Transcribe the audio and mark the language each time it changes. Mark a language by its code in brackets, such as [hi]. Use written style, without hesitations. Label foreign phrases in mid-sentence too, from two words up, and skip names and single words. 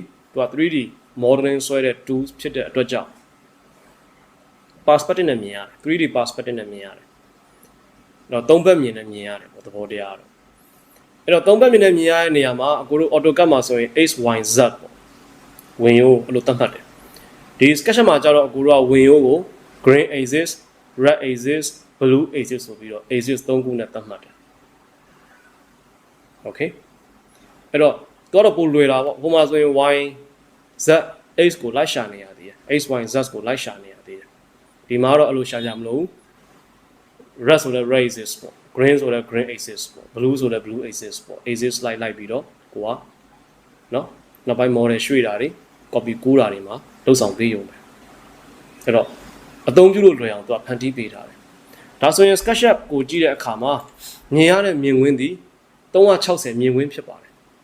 [my] သူက [en] 3D modeling [my] ဆွဲတဲ့ tools ဖြစ်တဲ့အတွက်ကြောင့် perspective နဲ့မြင်ရတယ် [en] 3D perspective [my] နဲ့မြင်ရတယ်အဲ့တော့သုံးဘက်မြင်နဲ့မြင်ရတယ်ပေါ့သဘောတရားတော့အဲ့တော့သုံးဘက်မြင်နဲ့မြင်ရတဲ့နေရာမှာအကိုတို့ AutoCAD မှာဆိုရင် [en] x y z [my] ပေါ့ဝင်ရိုးအဲ့လိုသတ်မှတ်တယ်ဒီ SketchUp မှာကျတော့အကိုတို့ကဝင်ရိုးကို [en] green axis red axis blue axis [my] ဆိုပြီးတော့ axis 3ခုနဲ့သတ်မှတ်တယ် okay အဲ့တော့တော့ပိုလွယ်တာပေါ့ဟိုမှာဆိုရင် [en] y z x [my] ကိုလိုက်ရှာနေရသေးတယ် [en] x y z [my] ကိုလိုက်ရှာနေရသေးတယ်ဒီမှာတော့အဲ့လိုရှာကြမလို့ red ဆိုတဲ့ [en] red axis [my] ပေါ့ green ဆိုတဲ့ [en] green axis [my] ပေါ့ blue ဆိုတဲ့ [en] blue axis [my] ပေါ့ axis လိုက်ပြီးတော့ကိုကနော်နောက်ပိုင်း model ရွှေ့တာတွေ copy ကူးတာတွေမှာလုပ်ဆောင်ပေးရုံပဲအဲ့တော့အသုံးပြုလို့လွယ်အောင်သူကဖန်တီးပေးထားတယ်ဒါဆိုရင် SketchUp ကိုကြည့်တဲ့အခါမှာမြင်ရတဲ့မြင်ကွင်းသည်360မြင်ကွင်းဖြစ်ပါတယ်